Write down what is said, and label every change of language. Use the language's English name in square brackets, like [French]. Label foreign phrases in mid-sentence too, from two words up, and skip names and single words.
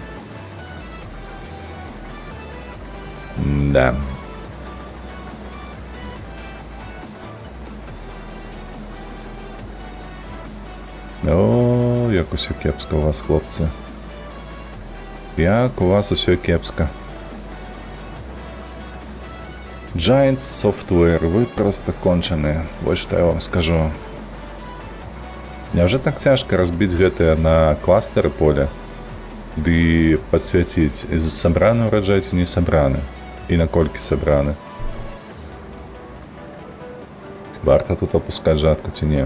[Belarusian] Да. О, як усё кепска у вас, хлопцы. Як у вас усё кепска. Giants Software, вы просто кончаныя. Вось што я вам скажу. Няўжо так цяжка разбіць гэтыя на кластары поля, ды падсвяціць, сабраны ўраджай ці не сабраны, і наколькі сабраны. Варта тут апускаць жатку ці не?